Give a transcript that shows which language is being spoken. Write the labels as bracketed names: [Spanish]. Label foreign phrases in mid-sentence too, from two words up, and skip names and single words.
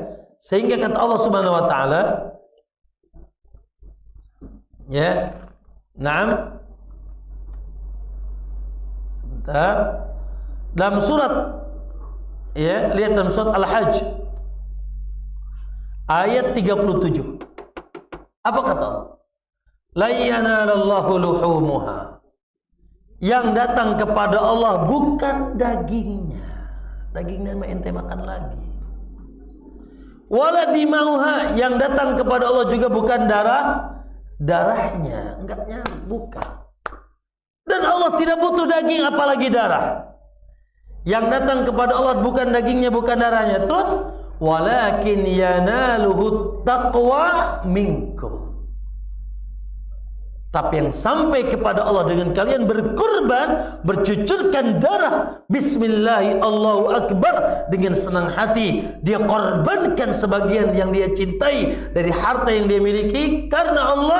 [Indonesian] Sehingga kata Allah [Arabic] سبحانه وتعالى, [Indonesian] ya. Naam. Sebentar. Dalam surat, ya, lihat dalam surat Al-Hajj ayat 37. Apa kata Allah? [Arabic] لن ينال الله لحومها. [Indonesian] Yang datang kepada Allah bukan dagingnya. Dagingnya ente makan lagi. [Arabic] ولا دماؤها. [Indonesian] Yang datang kepada Allah juga bukan darahnya. Enggaknya bukan. Dan Allah tidak butuh daging apalagi darah. Yang datang kepada Allah bukan dagingnya, bukan darahnya. [Arabic] Terus ولكن يناله التقوى منكم. [Indonesian] Tapi yang sampai kepada Allah dengan kalian berkorban, bercucurkan darah, [Arabic] بسم الله الله أكبر, [Indonesian] dengan senang hati dia korbankan sebagian yang dia cintai dari harta yang dia miliki karena Allah.